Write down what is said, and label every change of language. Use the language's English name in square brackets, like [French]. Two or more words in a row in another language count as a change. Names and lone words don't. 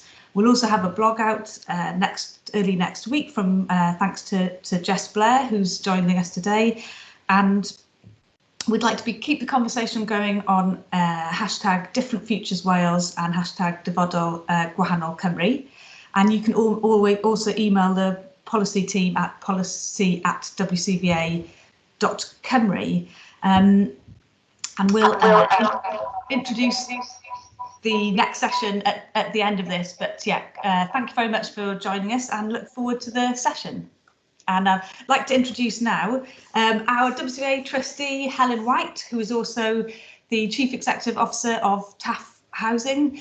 [English] We'll also have a blog out early next week from thanks to Jess Blair, who's joining us today, and we'd like to keep the conversation going on hashtag Different Futures Wales and hashtag [Welsh] Ddyfodol Gwahanol Cymru. [English] And you can always also email the policy team at policy@wcva.cymru. And we'll introduce the next session at the end of this. But thank you very much for joining us and look forward to the session. And I'd like to introduce now our WCVA trustee, Helen White, who is also the Chief Executive Officer of TAF Housing.